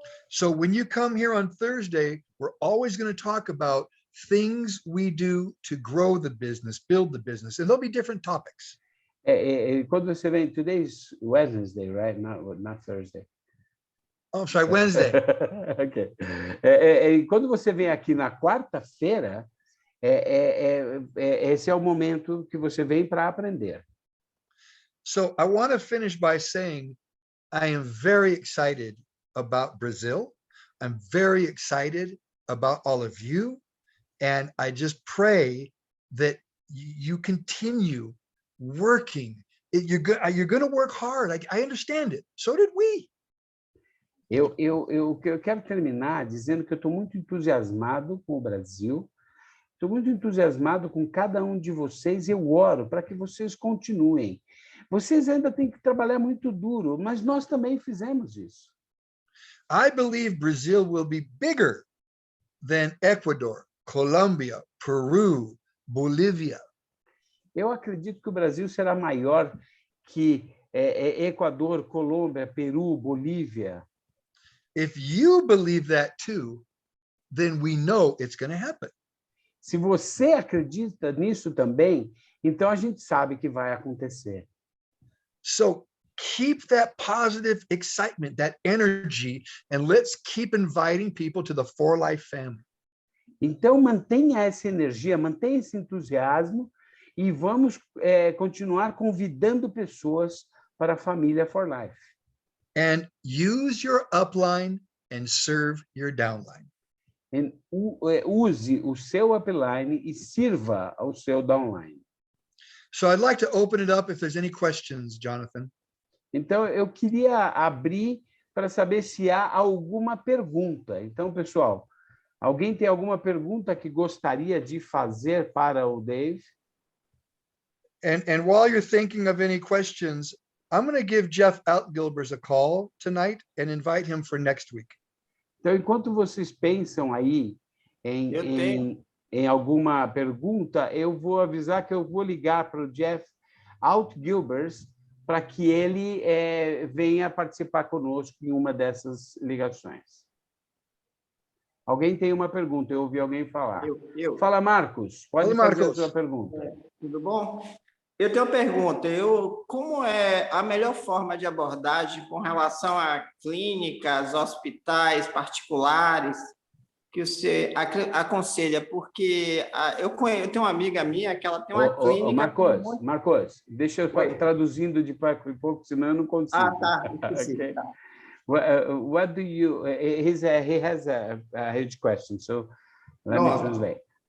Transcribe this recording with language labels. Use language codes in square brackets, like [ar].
[en] So when you come here on Thursday, we're always going to talk about things we do to grow the business, build the business, and there'll be different topics. [pt] Quando você vem, [en] today's Wednesday, right? Not Thursday. Oh, sorry, Wednesday. Okay. [pt] Quando você vem aqui na quarta-feira, esse é o momento que você vem para aprender. [en] So I want to finish by saying I am very excited about Brazil. I'm very excited about all of you. And I just pray that you continue working. You're going to work hard. I understand it. So did we. [pt] Eu quero terminar dizendo que eu estou muito entusiasmado com o Brasil, estou muito entusiasmado com cada um de vocês e eu oro para que vocês continuem. Vocês ainda têm que trabalhar muito duro, mas nós também fizemos isso. [en] I believe Brazil will be bigger than Ecuador, Colombia, Peru, Bolívia. [pt] Eu acredito que o Brasil será maior que Equador, Colômbia, Peru, Bolívia. [en] If you believe that too, then we know it's going to happen. [pt] Se você acredita nisso também, então a gente sabe que vai acontecer. [en] So keep that positive excitement, that energy, and let's keep inviting people to the For Life family. [pt] Então mantenha essa energia, mantenha esse entusiasmo e vamos continuar convidando pessoas para a família For Life. [en] And use your upline and serve your downline. [pt] Use o seu upline e sirva ao seu downline. [en] So I'd like to open it up if there's any questions, Jonathan. [pt] Então, eu queria abrir para saber se há alguma pergunta. Então, pessoal, alguém tem alguma pergunta que gostaria de fazer para o Dave? [en] And while you're thinking of any questions, I'm going to give Jeff Gilbers a call tonight and invite him for next week. [pt] Então, enquanto vocês pensam aí em alguma pergunta, eu vou avisar que eu vou ligar para o Jeff Gilbers para que ele venha participar conosco em uma dessas ligações. Alguém tem uma pergunta? Eu ouvi alguém falar. Eu. Fala, Marcos. Pode Fala, fazer Marcos. a sua pergunta. Tudo bom? Eu tenho uma pergunta. Como é a melhor forma de abordagem com relação a clínicas, hospitais particulares que você aconselha? Porque eu tenho uma amiga minha que ela tem uma clínica... Marcos, deixa eu traduzindo de pouco em pouco, senão eu não consigo. Tá. Esqueci, [en] Okay. [pt] tá. [en] What do you... He has a huge question, so let me translate.